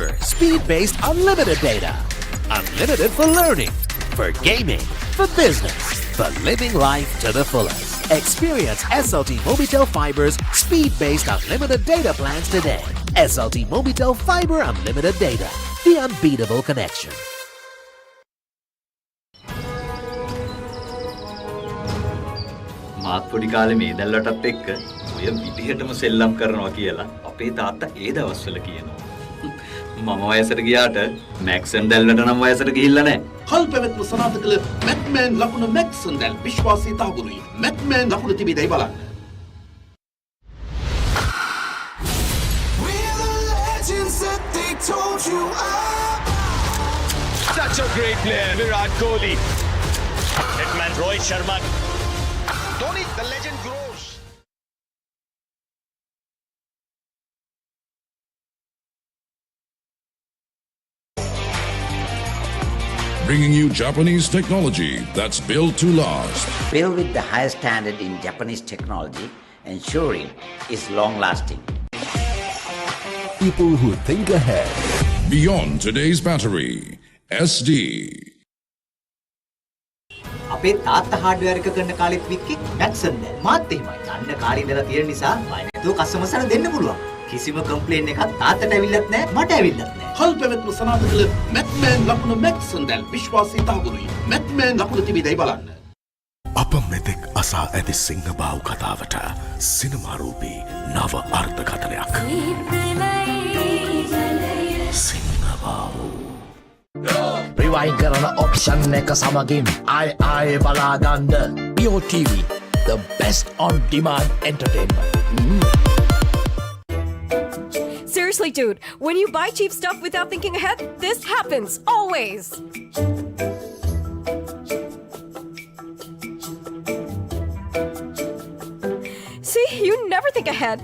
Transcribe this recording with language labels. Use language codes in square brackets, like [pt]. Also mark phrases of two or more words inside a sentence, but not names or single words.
[en] Speed-based unlimited data. Unlimited for learning, for gaming, for business, for living life to the fullest. Experience SLT Mobitel Fiber's speed-based unlimited data plans today. SLT Mobitel Fiber Unlimited Data. The unbeatable connection. [si] මාත් පොඩි කාලේ මේ දැල්වටත් එක්ක ඔය විදිහටම සෙල්ලම් කරනවා කියලා අපේ තාත්තා ඒ දවස්වල කියනවා. මම වයසට ගියාට මැක්සන් දැල්වට නම් වයසට ගිහිල්ලා නැහැ. කල් පැවැත්ම සනාථ කළ මැක්මෑන් ලකුණ මැක්සන් දැල් විශ්වාසී තහවුරුයි. මැක්මෑන් ලකුණ තිබෙදයි බලන්න. [en] Such a great player, Virat Kohli. Hitman Rohit Sharma. Dhoni, the legend grows. Bringing you Japanese technology that's built to last. Built with the highest standard in Japanese technology, ensuring it's long-lasting. People who think ahead. Beyond today's battery, SD. [si] අපේ තාත්තා හાર્ඩ්වෙයාර් එක කරන කාලෙත් වික්කේ මැක්සන් දැන් මාත් එහෙමයි. අන්න කාර්ය ඉඳලා තියෙන නිසා බය නැතුව කස්ටමර්ස්ලා දෙන්න පුළුවන්. කිසිම කම්ප්ලේන් එකක් තාත්තට ඇවිල්ලත් නැහැ මට ඇවිල්ලත් නැහැ. කල් පැවැත්ම සනාථ කළ මැක්මෑන් ලකුණ මැක්සන් දැල් විශ්වාසී තහවුරුයි. මැක්මෑන් ලකුණ තිබෙදයි බලන්න. අප මෙතෙක් අසා ඇති සිංහබාහු කතාවට සිනමාරූපී නව අර්ථකථනයක්. සිංහබාහු රිවයින් කරන ඔප්ෂන් එක සමගින් ආය බලාගන්න POTV, [en] the best on demand entertainment. Seriously, dude, when you buy cheap stuff without thinking ahead, this happens always. See, you never think ahead.